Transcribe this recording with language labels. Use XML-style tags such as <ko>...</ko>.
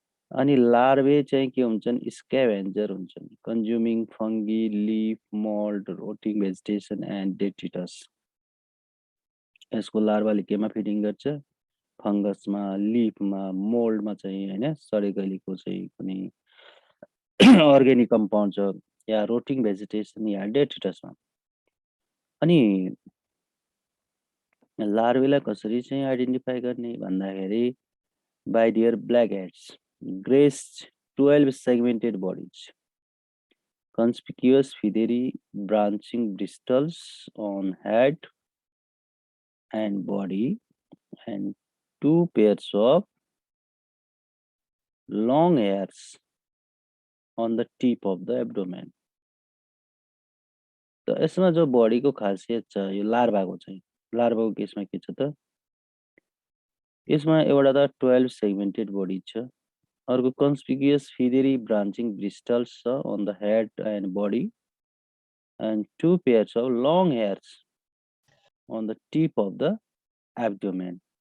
<ne>अनि लार्भे चाहिँ के हुन्छन्</ne> <en>Scavenger हुन्छन् consuming fungi leaf mould rotting vegetation and detritus.</en> <ne>यसको लार्भाले केमा फिडिङ गर्छ फङ्गसमा लिफमा मोल्डमा चाहिँ हैन सडेगलीको चाहिँ कुनै अर्ग्यानिक कम्पाउन्ड छ या रोटिङ भेजिटेसन या डेट्रिटसमा। अनि लार्भेलाई कसरी चाहिँ आइडेन्टिफाई गर्ने भन्दाखेरि</ne> <en>by their black heads, graced 12 segmented bodies, conspicuous feathery branching bristles on head and body, and 2 pairs of long hairs on the tip of the abdomen.</en> <ne>त यसमा जो बडीको खासियत छ यो लार्भाको चाहिँ लार्भाको केसमा के छ त यसमा एउटा त 12 सेगमेन्टेड बडी छ अर्को</ne> <en>conspicuous feathery branching bristles on the head and body and 2 pairs of long hairs on the tip of the abdomen.</en>